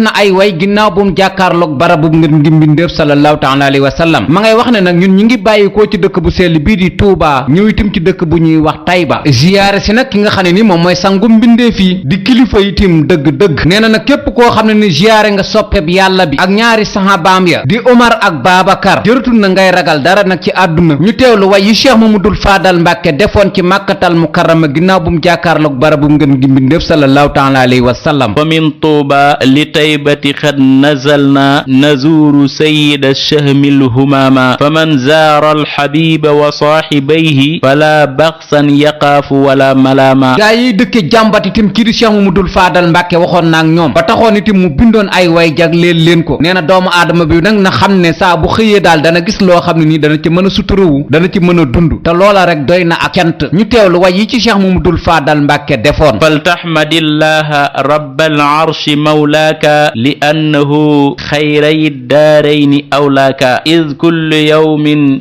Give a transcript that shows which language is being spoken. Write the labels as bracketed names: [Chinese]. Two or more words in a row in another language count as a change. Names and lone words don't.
[Wolof] na ay way ginnaaw bu mu jàkkaarloog barabu ngir ngi mbindeef [Arabic] صلى الله تعالى عليه وسلم [Wolof] ma ngay wax ne nag ñun ñi ngi bàyyikoo ci dëkk bu sell bii di Touba ñëw itam ci dëkk bu ñuy wax Tayba ziyaare si nag ki nga xam ne ni moom mooy sangu mbindeef yi di kilifa itam dëgg-dëgg nee na nag képp koo xam ne ni ziyaare nga soppeb yàlla bi ak ñaari sahabaam ya di Omar ak Babacar jëratul na ngay ragal dara nag ci àdduna ñu teewlu way yi Cheikh Mamadul Fadal Mbàkke defoon ci Màkkatal Mukarrama ginnaaw bu mu jàkkaarloog barabu ngeen gi mbindeef [Arabic] صلى الله تعالى عليه وسلم ومن طوبى لطيبة قد نزلنا نزور سيد شهم الهمام فمن زار الحبيب وصاحبيه فلا بأسا يخاف ولا ملامة [Wolof] gaa yi dëkke jàmbat itam kii di Cheikh Mamadul Fadal Mbàkke waxoon naak ñoom ba taxoon itam mu bindoon ay way jagleel leen ko nee na doomu aadama bi nag na xam ne saa bu xëyee daal dana gis loo xam ne nii dana ci mën a suturawu dana ci mën a dund te loola rek doy na ak cant ñu teewlu way yi ci Cheikh Mamadul Fadal Mbàkke defoon [Arabic] فلتحمد الله رب العرش مولاك لأنه خير الدارين أولاك إذ كل يوم